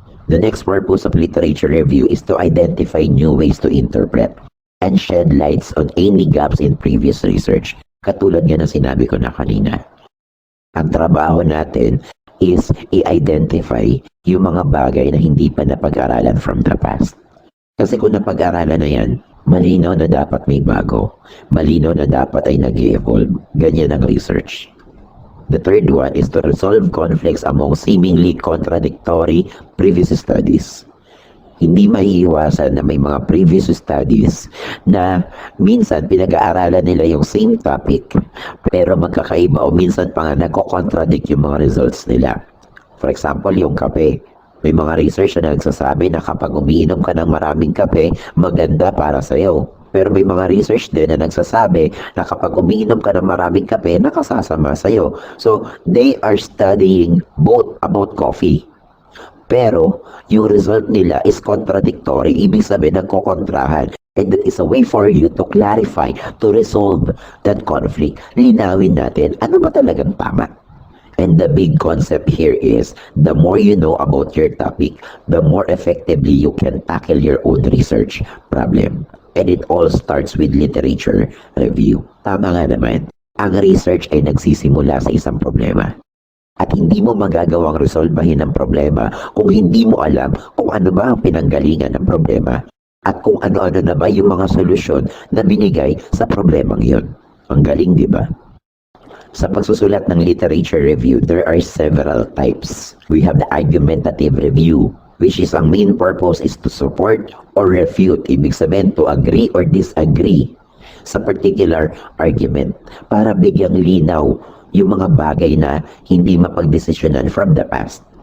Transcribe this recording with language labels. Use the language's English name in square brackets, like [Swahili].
[English] The next purpose of literature review is to identify new ways to interpret. and shed lights on any gaps in previous research. [Filipino] Katulad nga ng sinabi ko na kanina. Ang trabaho natin is i-identify yung mga bagay na hindi pa napag-aralan [English] from the past. [Filipino] Kasi kung napag-aralan na yan, malinaw na dapat may bago. Malinaw na dapat ay nag-evolve. Ganyan ang research. [English] The third one is to resolve conflicts among seemingly contradictory previous studies. [Filipino] Hindi maiiwasan na may mga previous studies na minsan pinag-aaralan nila yung same topic pero magkakaiba o minsan pa nga nagko-contradict yung mga results nila. [English] For example, [Filipino] yung kape. May mga research na nagsasabi na kapag umiinom ka ng maraming kape, maganda para sa'yo. Pero may mga research din na nagsasabi na kapag umiinom ka ng maraming kape, nakasasama sa'yo. [English] So, they are studying both about coffee. [Filipino] Pero, yung result nila is contradictory. Ibig sabihin, nagkokontrahan. [English] And that is a way for you to clarify, to resolve that conflict. [Filipino] Linawin natin, ano ba talagang tama? [English] And the big concept here is, the more you know about your topic, the more effectively you can tackle your own research problem. And it all starts with literature review. [Filipino] Tama nga naman, ang research ay nagsisimula sa isang problema. At hindi mo magagawang resolbahin ang problema kung hindi mo alam kung ano ba ang pinanggalingan ng problema at kung ano-ano na ba yung mga solusyon na binigay sa problemang yun. Ang galing, di ba? Sa pagsusulat ng [English] literature review, there are several types. We have the argumentative review, which is ang main purpose is to support or refute, [Filipino] ibig sabihin [English] to agree or disagree sa particular argument [Filipino] para bigyang linaw yung mga bagay na hindi mapagdesisyonan [English] from the past.